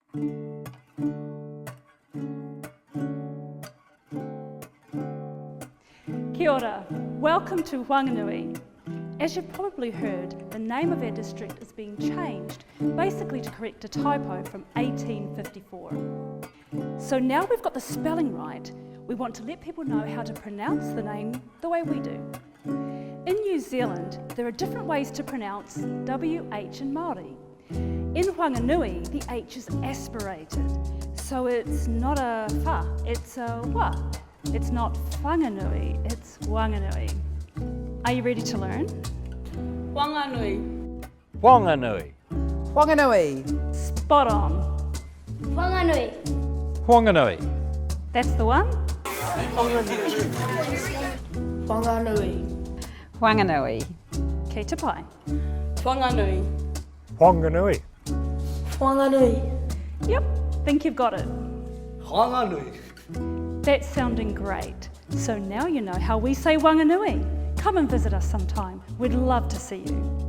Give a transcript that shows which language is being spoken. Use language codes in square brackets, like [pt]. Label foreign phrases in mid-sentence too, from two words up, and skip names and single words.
[mi] Kia ora, [en] welcome to Whanganui. As you've probably heard, the name of our district is being changed, basically to correct a typo from 1854. So now we've got the spelling right, we want to let people know how to pronounce the name the way we do. In New Zealand, there are different ways to pronounce WH in Māori. In Whanganui, the H is aspirated, so it's not a wha, it's a wa. It's not Whanganui, it's Wanganui. Are you ready to learn? Wanganui. Whanganui. Whanganui. Spot on. Whanganui. Whanganui. That's the one. Whanganui. Wanganui. [mi] Kei te pai. [en] Wanganui. Whanganui. Whanganui. Yep, think you've got it. Wanganui. That's sounding great. So now you know how we say Wanganui. Come and visit us sometime. We'd love to see you.